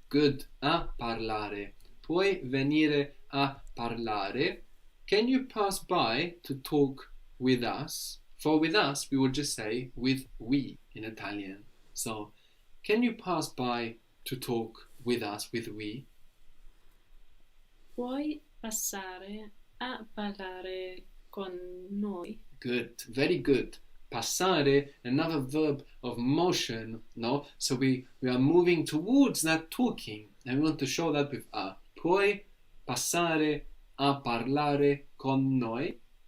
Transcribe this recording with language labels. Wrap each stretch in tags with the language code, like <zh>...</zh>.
<it>Good. A parlare. Puoi venire a parlare?</it> <en>Can you pass by to talk with us? For with us, we would just say with we in Italian. So, can you pass by to talk with us with we?</en> <it>Puoi passare a parlare con noi?</it> <en>Good. Very good. Passare, another verb of motion, no? So we are moving towards that talking. And we want to show that with</en> <it>Puoi passare a parlare con noi?</it>